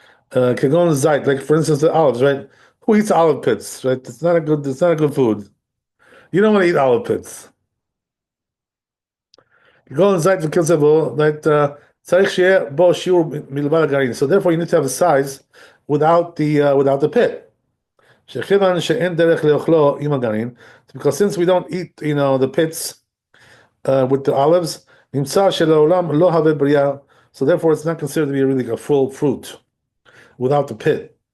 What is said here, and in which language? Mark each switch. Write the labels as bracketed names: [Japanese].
[Hebrew] Kagon zait, [English] like for instance the olives, right? Who eats olive pits, right? It's not a good food. You don't want to eat olive pits. [Hebrew] כגון זית וכיוצא בו, צריך שיהיה בו שיעור מלבד הגרעין. [English] So therefore you need to have a size without the pit. [Hebrew] שכיוון שאין דרך לאוכלו עם הגרעין, [English] because since we don't eat, the pits with the olives, [Hebrew] נמצא שלעולם לא הווה בריאה, [English] so therefore it's not considered to be really a full fruit without the pit.